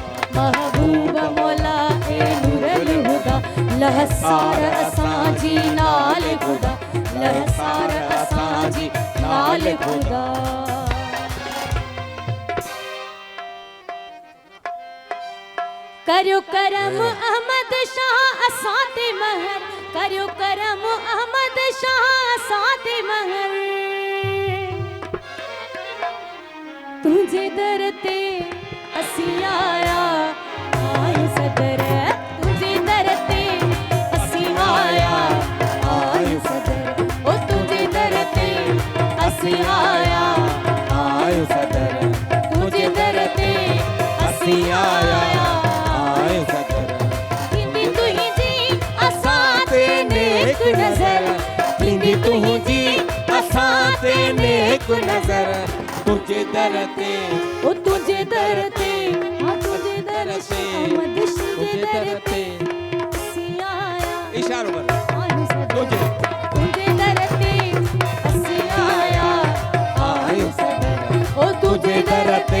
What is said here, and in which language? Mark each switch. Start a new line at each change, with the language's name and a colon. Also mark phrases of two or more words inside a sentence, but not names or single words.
Sindhi: महबूब मौला ए नूरल हुदा लहसार असांजी नाल खुदा लहसार असांजी नाल खुदा करियो करम अहमद शाह असां ते महर करियो करम अहमद शाह असां ते महर तुझे दर ते असी आया आयु सदर तुझे दर ते असी आया आयु सदर ओ तुझे दर ते असी आया आयु सदर तुझे दर ते असी आया आयु सदर थींदी तुंहिंजी असां ते नेक नज़र थींदी तुंहिंजी असां ते नेक नज़र तुझे दर ते ओ तुझे दर ते हाँ तुझे दर से अहमद तुझे दर ते असी आया
Hindi: इशारों पर
Sindhi: आयु सदर तुझे तुझे दर ते असी आया आयु सदर ओ तुझे दर ते